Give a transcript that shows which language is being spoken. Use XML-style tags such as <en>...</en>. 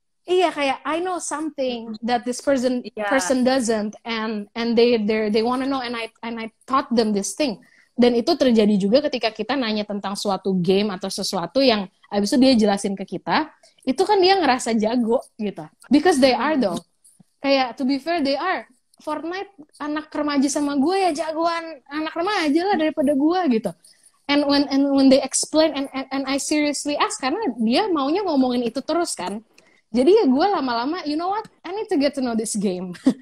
<en>Iya, kayak I know something that this person doesn't, and they want to know, and I taught them this thing.</en> <id>Dan itu terjadi juga ketika kita nanya tentang suatu game atau sesuatu yang abis itu dia jelasin ke kita, itu kan dia ngerasa jago gitu.</id> <en>Because they are though. Kayak to be fair they are.</en> <id>Fortnite anak remaja sama gue ya jagoan anak remaja lah daripada gue gitu.</id> <en>And when they explain and I seriously ask, karena dia maunya ngomongin itu terus kan. Jadi ya gue lama-lama, you know what, I need to get to know this game.</en>